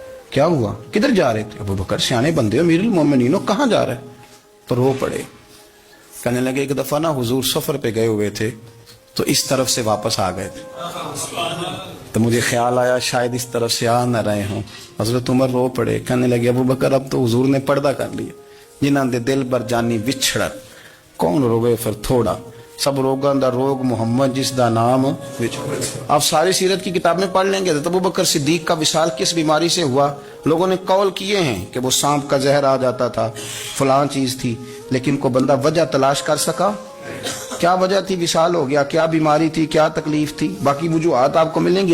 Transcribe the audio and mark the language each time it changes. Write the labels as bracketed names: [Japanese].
[Urdu] کیا ہوا؟ کدھر جا رہے تھے؟ ابو بکر سیانے بندے ہو, امیر المومنین ہو, کہاں جا رہے؟ تو رو پڑے. کہنے لگے ایک دفعہ نا حضور سفر پہ گئے ہوئے تھے تو اس طرف سے واپس آ گئے تھے, تو مجھے خیال آیا شاید اس طرف سے آ نہ رہے ہوں. حضرت عمر رو پڑے. کہنے لگے ابو بکر اب تو حضور نے پردہ کر لیا. [Punjabi] جنہاں دے دل بر جانی وچھڑ کون روگے پھر تھوڑا, سب روگاں دا روگ محمد جس دا نام وچھڑ. [Urdu] آپ ساری سیرت کی کتاب میں پڑھ لیں گے تو ابو بکر صدیق کا وصال کس بیماری سے ہوا. لوگوں نے قول کیے ہیں کہ وہ سانپ کا زہر آ جاتا تھا, فلاں چیز تھی, لیکن کو بندہ وجہ تلاش کر سکا؟ کیا وجہ تھی وصال ہو گیا؟ کیا بیماری تھی؟ کیا تکلیف تھی؟ باقی وجوہات آپ کو ملیں گی.